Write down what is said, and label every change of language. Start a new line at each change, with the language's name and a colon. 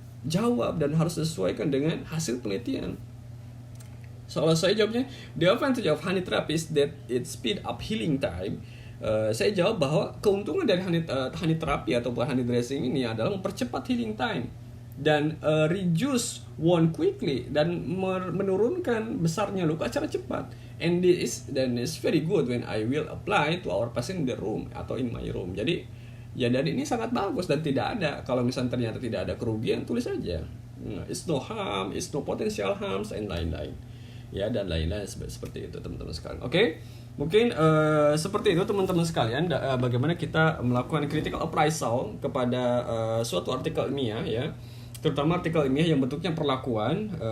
Indonesian: Jawab, dan harus sesuaikan dengan hasil penelitian. Soalnya saya jawabnya,
English: the advantage of honey therapy is that it speed up healing time.
Indonesian: Saya jawab bahwa keuntungan dari honey therapy atau honey dressing ini adalah mempercepat healing time dan
English: reduce wound quickly,
Indonesian: dan menurunkan besarnya luka secara cepat.
English: And this is very good when I will apply to our patient in the room atau in my room.
Indonesian: Jadi ya, dari ini sangat bagus dan tidak ada, kalau misalnya ternyata tidak ada kerugian, tulis aja
English: it's no harm, it's no potential harms,
Indonesian: and lain-lain ya, dan lain-lain seperti itu teman-teman sekalian. Oke. Mungkin seperti itu teman-teman sekalian, bagaimana kita melakukan critical appraisal kepada suatu artikel ilmiah ya, terutama artikel ilmiah yang bentuknya perlakuan.